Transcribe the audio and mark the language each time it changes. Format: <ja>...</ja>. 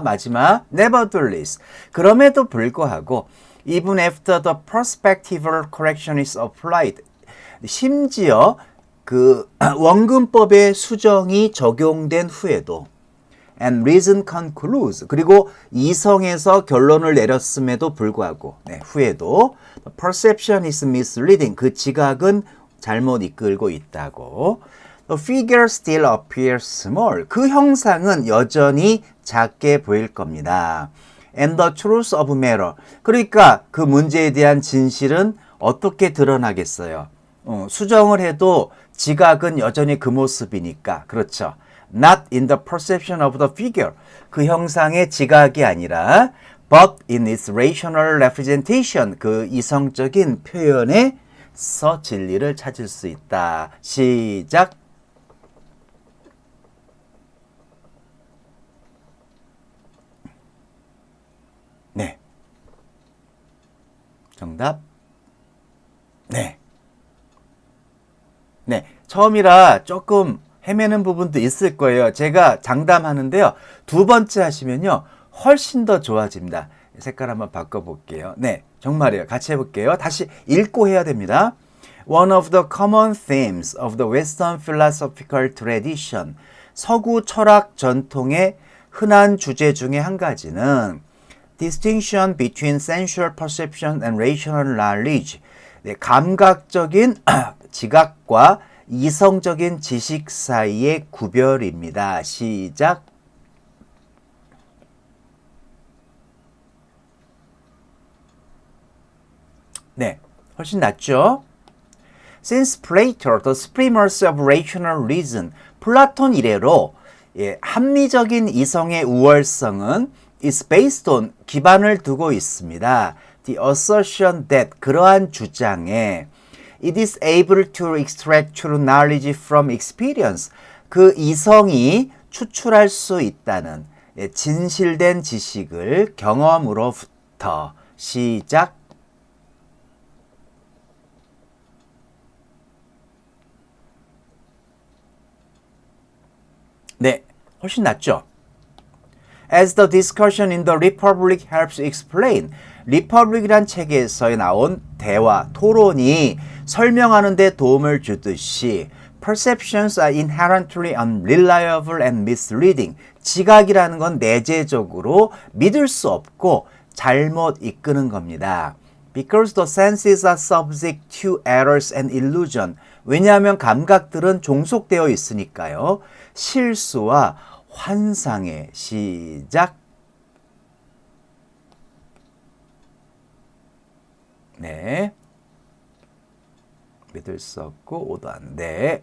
<ko>마지막</ko> <en>nevertheless</en> <ko>그럼에도 불구하고</ko> <en>even after the prospectival correction is applied</en> <ko>심지어 그 원근법의 수정이 적용된 후에도</ko> <en>and reason concludes</en> <ko>그리고 이성에서 결론을 내렸음에도 불구하고 네, 후에도</ko> <en>the perception is misleading</en> <ko>그 지각은 잘못 이끌고 있다고</ko> <en>The figure still appears small.</en> <ko>그 형상은 여전히 작게 보일 겁니다.</ko> <en>And the truth of matter.</en> <ko>그러니까 그 문제에 대한 진실은 어떻게 드러나겠어요? 수정을 해도 지각은 여전히 그 모습이니까. 그렇죠.</ko> <en>Not in the perception of the figure.</en> <ko>그 형상의 지각이 아니라</ko> <en>but in its rational representation.</en> <ko>그 이성적인 표현에서 진리를 찾을 수 있다. 시작. 네. 정답. 네. 네. 처음이라 조금 헤매는 부분도 있을 거예요. 제가 장담하는데요. 두 번째 하시면요. 훨씬 더 좋아집니다. 색깔 한번 바꿔볼게요. 네. 정말이에요. 같이 해볼게요. 다시 읽고 해야 됩니다.</ko> <en>One of the common themes of the Western philosophical tradition.</en> <ko>서구 철학 전통의 흔한 주제 중에 한 가지는</ko> <en>distinction between sensual perception and rational knowledge.</en> <ko>네, 감각적인 지각과 이성적인 지식 사이의 구별입니다. 시작. 네, 훨씬 낫죠?</ko> <en>Since Plato, the supremacy of rational reason.</en> <ko>플라톤 이래로 합리적인 이성의 우월성은</ko> <en>is based on</en> <ko>기반을 두고 있습니다.</ko> <en>The assertion that</en> <ko>그러한 주장에</ko> <en>it is able to extract true knowledge from experience</en> <ko>그 이성이 추출할 수 있다는 진실된 지식을 경험으로부터 시작. 네, 훨씬 낫죠?</ko> <en>As the discussion in the Republic helps explain,</en> <ko>Republic이란 책에서 나온 대화, 토론이 설명하는 데 도움을 주듯이</ko> <en>perceptions are inherently unreliable and misleading.</en> <ko>지각이라는 건 내재적으로 믿을 수 없고 잘못 이끄는 겁니다.</ko> <en>Because the senses are subject to errors and illusion.</en> <ko>왜냐하면 감각들은 종속되어 있으니까요. 실수와 환상의 시작. 네. 믿을 수 없고 오도 안 돼.</ko>